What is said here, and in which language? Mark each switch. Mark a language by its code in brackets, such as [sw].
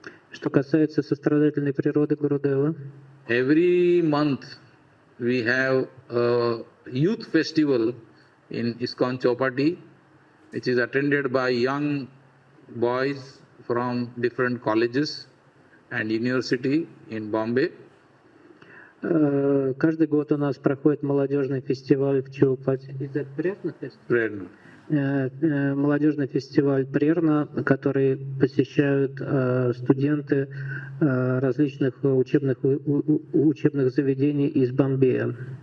[ru] что касается сострадательной природы Гурудева, [en] every month we have a youth festival in ISKCON Chopati, which is attended by young boys from different colleges and university in Bombay. [ru] Каждый год у нас проходит молодежный фестиваль в Чоупати. [en] Prerna. [ru] Молодежный фестиваль Прерна, который посещают студенты различных учебных заведений из Бомбея.